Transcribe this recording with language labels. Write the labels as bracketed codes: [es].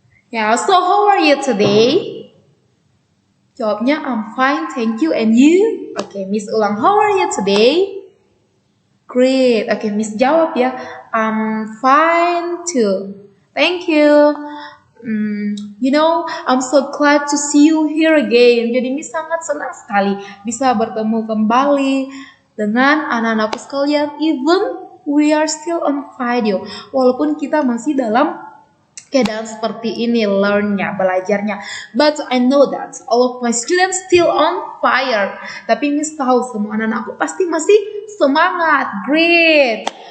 [en] Yeah, so how are you today? [id] Jawabnya [en] I'm fine, thank you. And you? [id] Oke, Miss ulang. [en] How are you today? Great. [id] Oke, Miss jawab ya. [en] I'm fine too. Thank you. I'm so glad to see you here again. [id] Jadi Miss sangat senang sekali bisa bertemu kembali dengan anak-anakku sekalian. [en] Even we are still on video. [id] Walaupun kita masih dalam keadaan seperti ini, learn-nya, belajarnya. [en] But I know that all of my students still on fire. [id] Tapi Miss tahu semua anak-anakku pasti masih semangat. [en] Great.